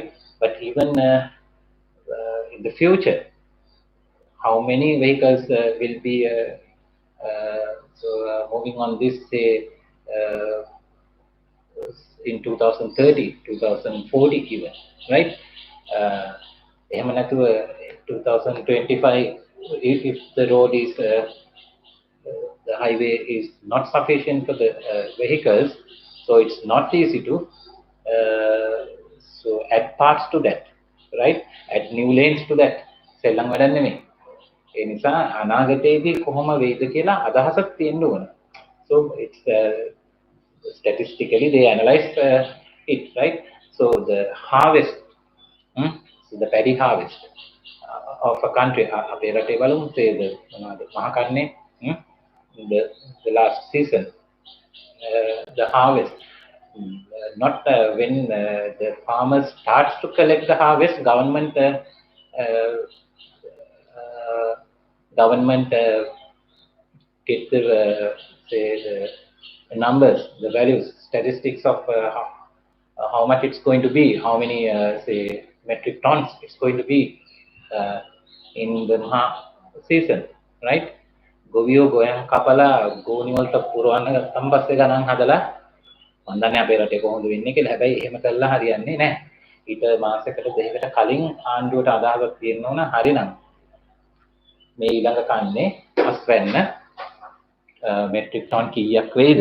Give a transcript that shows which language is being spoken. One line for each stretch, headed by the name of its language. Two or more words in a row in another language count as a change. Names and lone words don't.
English: But even in the future, how many vehicles will be moving on this, say in 2030, 2040 even, right?
Sinhala: එහෙම නැතුව 2025,
English: if the road is the highway is not sufficient for the vehicles, so it's not easy to so add parts to that, right? Add new lanes to that.
Sinhala: සෙල්ලම් වැඩක් නෙමෙයි. ඒ නිසා අනාගතයේදී කොහොම වෙයිද කියලා අදහසක් තියෙන්න ඕන.
English: So it's statistically they analyze it, right? So the harvest, so the paddy harvest of a country,
Sinhala: අපේ රටේ බලමු මහකන්නේ
English: the last season, the harvest, not when the farmers starts to collect the harvest, government get the say the numbers, the values, statistics of how much it's going to be, how many say metric tons it's going to be in the season, right?
Sinhala: ගොවියෝ ගොයන් කපලා ගෝනි වලට පුරවන්න සම්බස්සේ ගණන් හදලා මම දන්නේ අපේ රටේ කොහොමද වෙන්නේ කියලා. හැබැයි එහෙම කළා හරියන්නේ නැහැ. ඊට මාසයකට දෙකකට කලින් ආණ්ඩුවට අදහසක් තියෙන්න ඕන. හරිනම් මේ ඊළඟ කන්නේ අස්වැන්න මෙට්‍රික් ටන් කීයක් වේද?